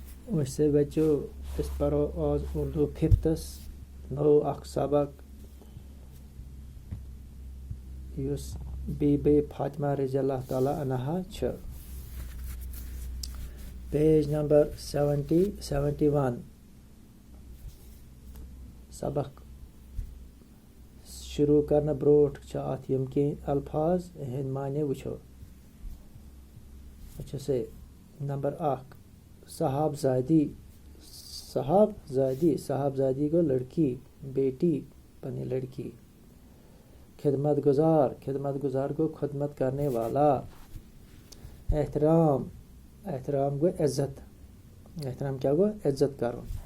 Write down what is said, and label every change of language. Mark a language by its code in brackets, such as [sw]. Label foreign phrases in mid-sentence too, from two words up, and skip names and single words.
[ur] ویسے بچوں اس پر آج [ks] उर्दू फिफ्थस नो अख सबक युस बीबी फातिमा रज़ियल्लाहु ताला अन्हा छ पेज नंबर 71 सबक शुरू करना ब्रोट अत यम के अल्फाज हंद माने वुचो [ur] اچھے سے [ks] नंबर 1 साहबजादी को लड़की बेटी बनी लड़की खिदमत गुजार को [ur] خدمت کرنے والا [ks] एहतराम को इज्जत एहतराम क्या गो [ur] عزت کرو